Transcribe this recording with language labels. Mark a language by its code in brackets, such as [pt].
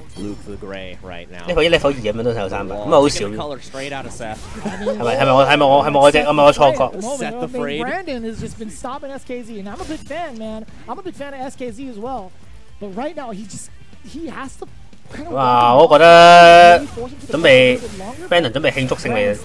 [yue] level 1、level 2咁樣都投300，咁啊好少。係咪我錯覺 [en] ？Brandon has just been stopping SKZ, and I'm a big fan, man. I'm a big fan of SKZ as well, but right now he has to. 哇！ [yue] 我覺得準備 Brandon 準備慶祝勝利啊！